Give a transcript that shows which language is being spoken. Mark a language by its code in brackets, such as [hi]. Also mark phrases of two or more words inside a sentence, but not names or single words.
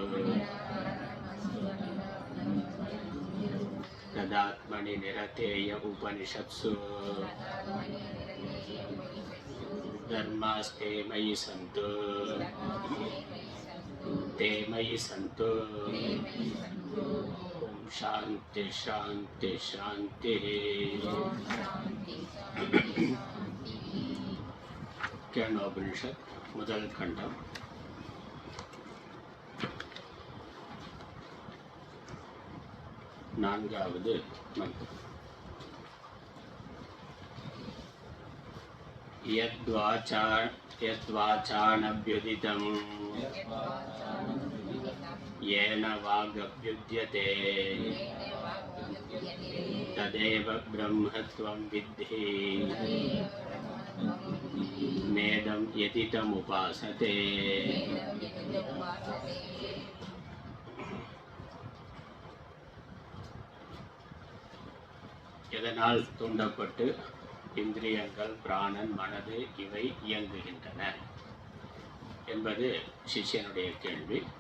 [sa] तदात्मनि निरतेय उपनिषत्सु धर्मास्ते मयि सन्तु ते मयि सन्तु। ओम शांति शांति शांति। [ta] केनोपनिषत् முதல் கண்டம். நான்காவது மந்திரம். [sa] यद्वाचानभ्युदितं येन वागभ्युद्यते तदेव ब्रह्मत्वं विद्धि नेदं यतितमुपासते। [ta] எதனால் தூண்டப்பட்டு இந்திரியங்கள் பிராணன் மனது இவை இயங்குகின்றன என்பது சிஷ்யனுடைய கேள்வி.